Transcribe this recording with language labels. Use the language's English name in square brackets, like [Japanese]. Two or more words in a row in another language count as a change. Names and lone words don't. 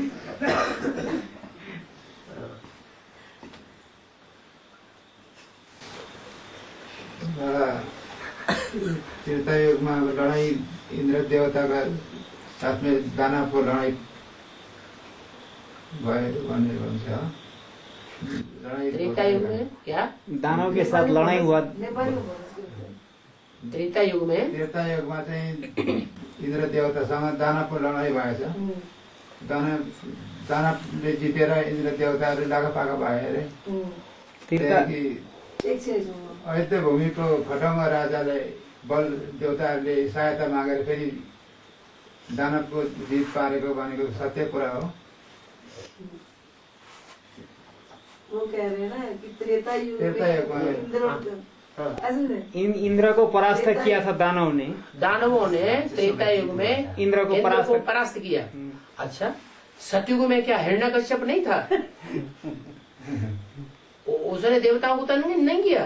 [Hindi] त्रेता युग में लड़ाई इंद्र देवता का साथ में दानव लड़ाई त्रेता युग में क्या दानव के साथ लड़ाई हुआ? त्रेता युग में [Nepali] चाहिँ इन्द्र देवतासँग दानवको लडाईँ भएछ। दानवले जितेर इन्द्र देवताहरू लागापागा भए अरे। अयोध्या भूमिको खटङ्ग राजाले बल देवताहरूले सहायता मागेर फेरि दानवको जित पारेको भनेको सत्य कुरा हो। [Hindi] वो कह रहे हैं ना कि त्रेता युग त्रेता युग में में इंद्र को परास्त किया था दानवों ने त्रेता युग में इंद्र को परास्त किया। अच्छा, सतयुग में क्या हिरण्यकश्यप नहीं था? उसने देवताओं को तो नहीं किया।